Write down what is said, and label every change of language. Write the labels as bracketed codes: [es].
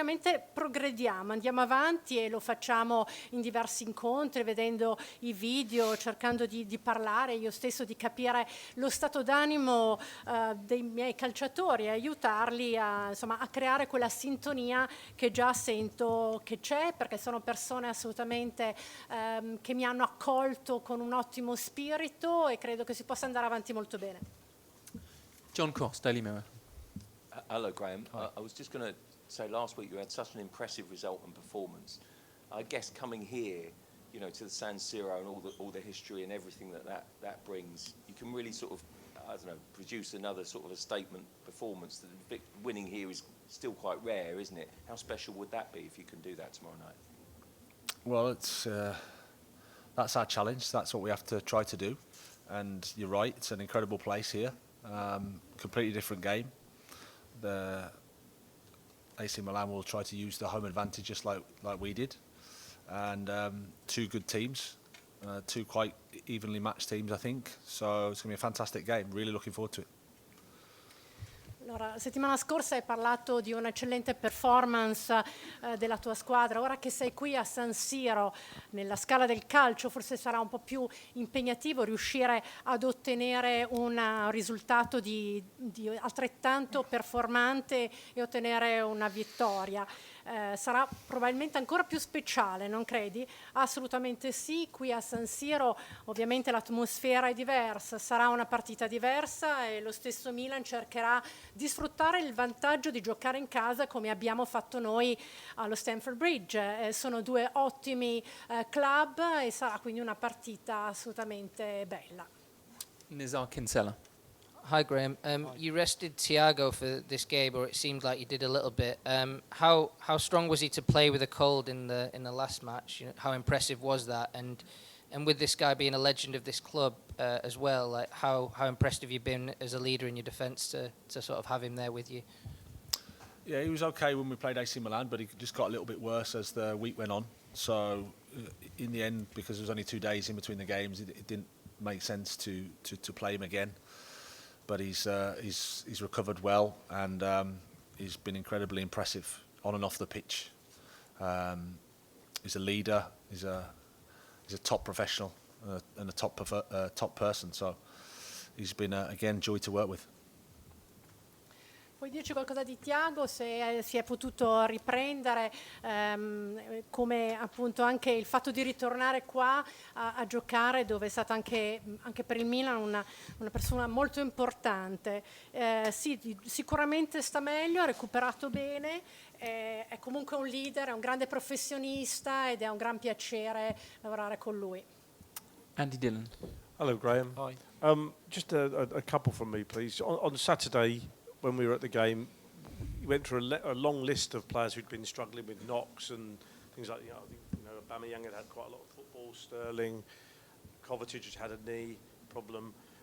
[it] Ovviamente progrediamo, andiamo avanti e lo facciamo in diversi incontri, vedendo i video, cercando di parlare io stesso, di capire lo stato d'animo dei miei calciatori e aiutarli a creare quella sintonia che già sento che c'è, perché sono persone assolutamente che mi hanno accolto con un ottimo spirito e credo che si possa andare avanti molto bene. [en] John Cross, Daily Mirror. Hello, Graham. I was just going to say, last week you had such an impressive result and performance. I guess coming here, to the San Siro and all the history and everything that brings, you can really sort of, I don't know, produce another sort of a statement performance. Winning here is still quite rare, isn't it? How special would that be if you can do that tomorrow night? Well, that's our challenge. That's what we have to try to do. And you're right, it's an incredible place here. Completely different game. The AC Milan will try to use the home advantage just like we did. And two good teams, two quite evenly matched teams, I think. So it's going to be a fantastic game. Really looking forward to it. [it] Allora, la settimana scorsa hai parlato di un'eccellente performance della tua squadra. Ora che sei qui a San Siro, nella scala del calcio, forse sarà un po' più impegnativo riuscire ad ottenere un risultato di altrettanto performante e ottenere una vittoria. Sarà probabilmente ancora più speciale, non credi? Assolutamente sì, qui a San Siro ovviamente l'atmosfera è diversa, sarà una partita diversa e lo stesso Milan cercherà di sfruttare il vantaggio di giocare in casa come abbiamo fatto noi allo Stamford Bridge. Sono due ottimi club e sarà quindi una partita assolutamente bella. [en] Nizar Kinsella. Hi, Graham. You rested Thiago for this game, or it seemed like you did a little bit. How strong was he to play with a cold in the last match? You know, how impressive was that? And with this guy being a legend of this club as well, like how impressed have you been as a leader in your defence to sort of have him there with you? Yeah, he was okay when we played AC Milan, but he just got a little bit worse as the week went on. So in the end, because there was only 2 days in between the games, it didn't make sense to play him again. But he's recovered well, and he's been incredibly impressive on and off the pitch. He's a leader. He's a top professional and a top person. So he's been again joy to work with. [it] Puoi dirci qualcosa di Thiago, se si è potuto riprendere, come appunto anche il fatto di ritornare qua a giocare, dove è stata anche per il Milan una persona molto importante. Sì, sicuramente sta meglio, ha recuperato bene, è comunque un leader, è un grande professionista ed è un gran piacere lavorare con lui. [en] Andy Dillon. Hello, Graham. Hi. Just a couple from me, please. On Saturday, when we were at the game, you went through a long list of players who'd been struggling with knocks and things like, Aubameyang had quite a lot of football, Sterling, Kovacic had a knee problem.